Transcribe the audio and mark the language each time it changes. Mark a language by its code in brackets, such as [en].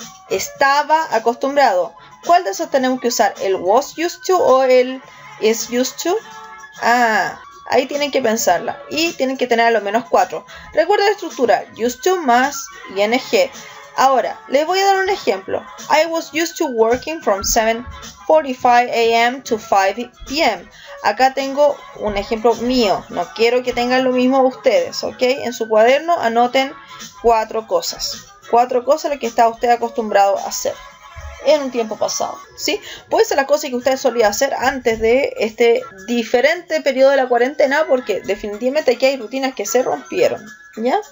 [es] Estaba acostumbrado. ¿Cuál de esos tenemos que usar? ¿El was used to o el is used to? Ahí tienen que pensarla. Y tienen que tener a lo menos 4. Recuerda la estructura. Used to más ing. Ahora, les voy a dar un ejemplo. [en] I was used to working from 7:45 a.m. to 5 p.m. [es] Acá tengo un ejemplo mío. No quiero que tengan lo mismo ustedes, ¿ok? En su cuaderno anoten 4 cosas. 4 cosas lo que está usted acostumbrado a hacer en un tiempo pasado, ¿sí? Puede ser la cosa que usted solía hacer antes de este diferente periodo de la cuarentena, porque definitivamente aquí hay rutinas que se rompieron, ¿ya?